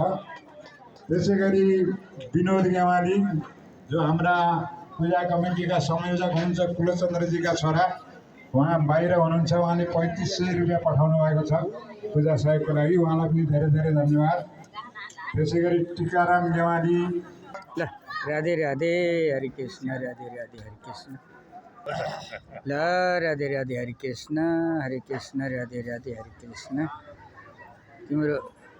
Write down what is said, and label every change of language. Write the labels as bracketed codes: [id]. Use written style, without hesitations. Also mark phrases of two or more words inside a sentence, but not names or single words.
[ne] त्यसै गरी विनोद गेवाली जो हाम्रा पूजा कमिटीका संयोजक हुनुहुन्छ, कुलचन्द्रजीका छोरा, उहाँ बाहिर हुनुहुन्छ, उहाँले 3500 रुपियाँ पठाउनु भएको छ पूजा सहयोगको लागि, उहाँलाई पनि धेरै धेरै धन्यवाद। त्यसै गरी टिकाराम गेवाली ल राधे राधे हरे कृष्ण, राधे राधे हरे कृष्ण। ल राधे राधे हरे कृष्ण, राधे राधे हरे कृष्ण। तिम्रो